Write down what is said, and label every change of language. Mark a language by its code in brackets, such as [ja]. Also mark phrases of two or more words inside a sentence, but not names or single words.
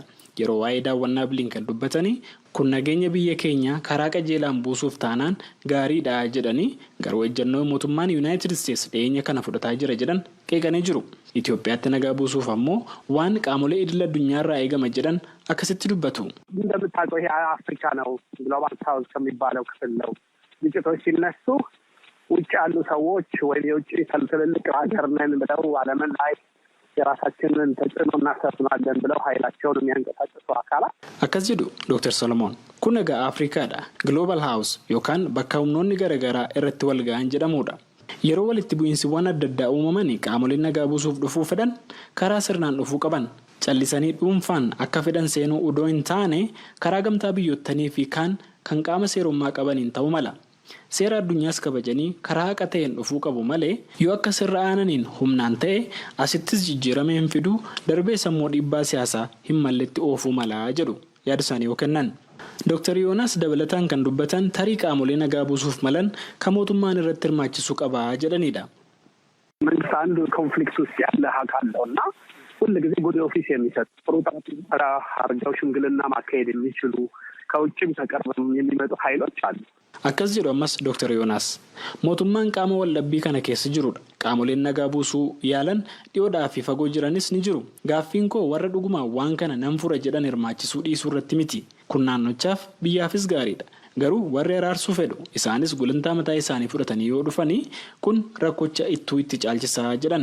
[om] Yeroo waa'ee daawwannaa Bilinkan dubbatanii kun nageenya biyya keenya karaa qajeelaan buusuuf taanaan gaariidha jedhanii garuu ejjennoo mootummaan United States dhiyeenya kana fudhataa jira jedhan qeeqanii jiru. Itoophiyaatti nagaa buusuuf ammoo waan qaamolee idil addunyaarraa eegama jedhan akkasitti dubbatu. [am] እንደምታውቀው ይሄ አፍሪካ ነው [en] global south [am] ከሚባለው ክፍል ነው። ግጭቶች ሲነሱ ውጭ ያሉ ሰዎች ወይ የውጭ ትልልቅ ሀገር ነን ብለው ዓለምን ላይ የራሳችንን ተጽዕኖ እናሰፍናለን ብለው ኃይላቸውን የሚያንቀሳቅሱ አካላት [om] akkas jedhu Dr. Solomon kun egaa Afrikaadha [en] Global House [om] yookaan bakka humnoonni garaagaraa irratti wal ga'an jedhamudha. Yeroo walitti bu'iinsiwwan adda addaa uumaman qaamoleen nagaa buusuuf dhufuu fedhan karaa sirnaan dhufuu qaban. Callisanii dhuunfaan akka fedhan seenuu udoo hin taane karaa gamtaa biyyottanii fi kan qaama seerummaa qabaniin ta'uu mala. Seera addunyaas kabajanii karaa haqa ta'een dhufuu qabu malee yoo akka sirra aananiin humnaan ta'e asittis jijjiirama hin fiduu darbee sammuu dhiibbaa siyaasaa hin malletti oofuu malaa jedhu yaada isaanii yoo kennan. Dr. Yoonaas dabalataan kan dubbatan tarii qaamolee nagaa buusuuf malan kan mootummaan irratti hirmaachisuu qabaa jedhanidha. [am] መንግስት አንዱ ኮንፍሊክት ውስጥ ያለ አካል ነውና ሁሉ ጊዜ [en] good office [am] የሚሰጥ ጥሩ ጠራ አርጋው ሽምግልና ማካሄድ የሚችሉ ከውጭም ተቀርበው የሚመጡ ኃይሎች አሉ። [om] akkas jedhu ammas Dr. Yoonaas mootummaan qaama waldhabbii kana keessa jirudha. Qaamoleen nagaa buusuu yaalan dhiyoodhaa fi fagoo jiranis ni jiru. Gaaffiin koo warra dhugumaan waan kana nan fura jedhan hirmaachisuu dhiisuu irratti miti. Kun naannochaaf biyyaafis gaariidha. Garuu warri araarsuu fedhu isaanis gulantaa mataa isaanii fudhatanii yoo dhufanii kun rakkocha ittuu itti caalchisaa jedhan.